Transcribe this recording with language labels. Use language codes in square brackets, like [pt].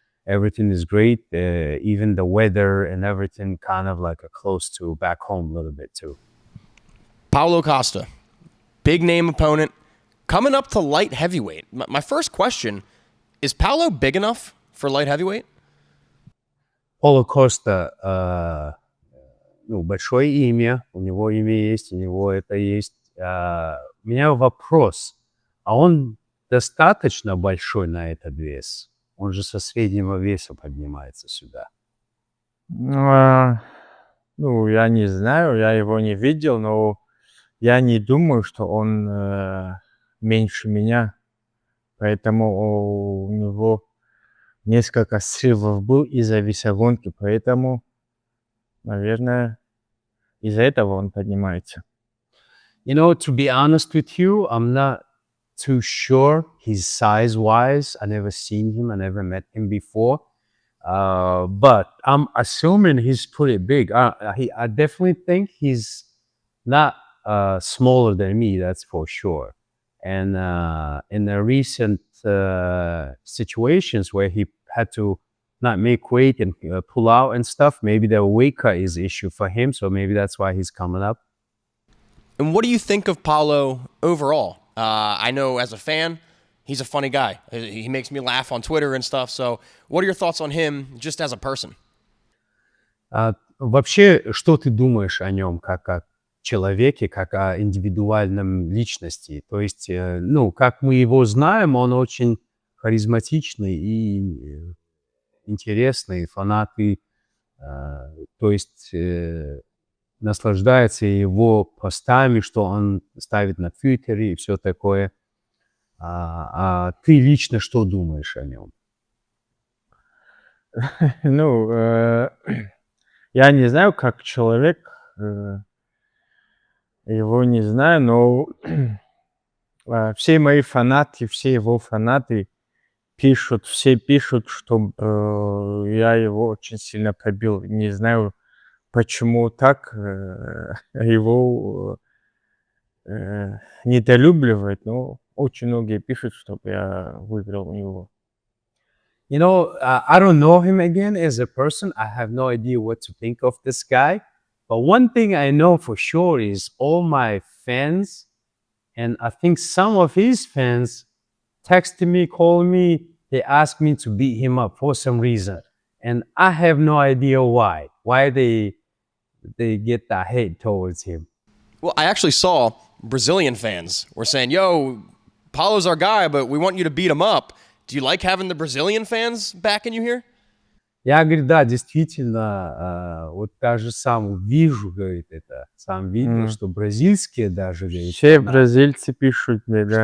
[en] Everything is great, even the weather and everything kind of like close to back home a little bit too. Paulo Costa, big name opponent, coming up to light heavyweight. My first question, is Paulo big enough for light heavyweight? [ru] Paulo Costa, ну, большое имя, у него имя есть, у него это есть. У меня вопрос, а он достаточно большой на этот вес? Он же со среднего веса поднимается сюда. Ну, я не знаю, я его не видел, но я не думаю, что он меньше меня. Поэтому у него несколько срывов был из-за весогонки, поэтому, наверное, из-за этого он поднимается. [en] You know, to be honest with you, I'm not too sure his size-wise. I never seen him, I never met him before. But I'm assuming he's pretty big. I definitely think he's not smaller than me, that's for sure. And in the recent situations where he had to not make weight and pull out and stuff, maybe the weight cut is issue for him, so maybe that's why he's coming up. And what do you think of Paulo overall? I know as a fan, he's a funny guy. He makes me laugh on Twitter and stuff. So what are your thoughts on him just as a person? [ru] Вообще, что ты думаешь о нем как о человеке, как о индивидуальном личности? То есть, ну, как мы его знаем, он очень харизматичный и интересный, фанаты, то есть наслаждается его постами, что он ставит на Твиттере и все такое. А ты лично что думаешь о нем? Ну, я не знаю, как человек, его не знаю, но все мои фанаты, все его фанаты все пишут, что я его очень сильно побил. Не знаю, почему так его недолюбливают, но очень многие пишут, чтобы я выиграл у него. [en] You know, I don't know him again as a person. I have no idea what to think of this guy. But one thing I know for sure is all my fans, and I think some of his fans, texted me, called me, they asked me to beat him up for some reason. And I have no idea why. Why they get that hate towards him. Well, I actually saw Brazilian fans were saying, yo, Paulo's our guy, but we want you to beat him up. Do you like having the Brazilian fans backing you here? [ru] Я, говорит, да, действительно, вот даже сам вижу, говорит, это, сам видел, что бразильские даже, говорит, Все бразильцы пишут мне, да.